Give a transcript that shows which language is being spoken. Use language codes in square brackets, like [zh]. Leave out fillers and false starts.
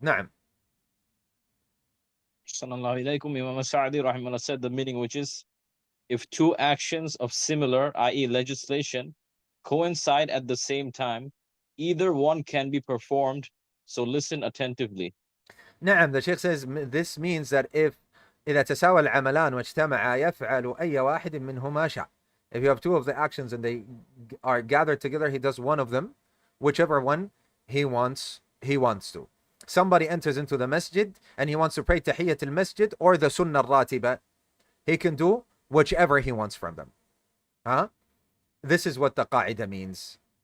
[ar] Na'am. Sallallahu alaykum. [en] Imam Sa'di rahimahullah said the meaning, which is, if 2 actions of similar, i.e. legislation, coincide at the same time, either one can be performed, so listen attentively. [ar] نعم, [en] the Shaykh says this means that if [ar] إذا تساوى العملان واجتمعا يفعل أي واحد منهما شاء. [en] If you have 2 of the actions and they are gathered together, he does one of them, whichever one he wants to. Somebody enters into the masjid and he wants to pray tahiyyat al-masjid or the sunnah ratiba. He can do whichever he wants from them. This is what the qaida means.